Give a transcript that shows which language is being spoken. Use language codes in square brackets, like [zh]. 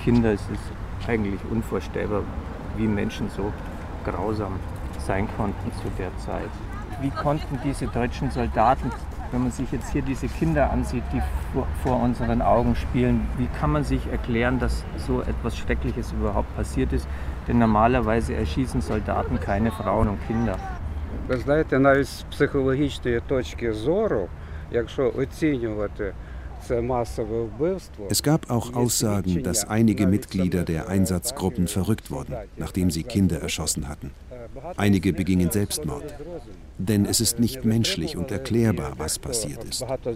[de] Kinder, es ist eigentlich unvorstellbar, wie Menschen so grausam sein konnten zu der Zeit. Wie konnten diese deutschen Soldaten, wenn man sich jetzt hier diese Kinder ansieht, die vor unseren Augen spielen, wie kann man sich erklären, dass so etwas Schreckliches überhaupt passiert ist? Denn normalerweise erschießen Soldaten keine Frauen und Kinder. [uk] Ви знаєте, навіть з психологічної точки зору, якщо оцінювати це масове вбивство. [de] Es gab auch Aussagen, dass einige Mitglieder der Einsatzgruppen verrückt wurden, nachdem sie Kinder erschossen hatten. Einige begingen Selbstmord. Denn es ist nicht menschlich und erklärbar, was passiert ist.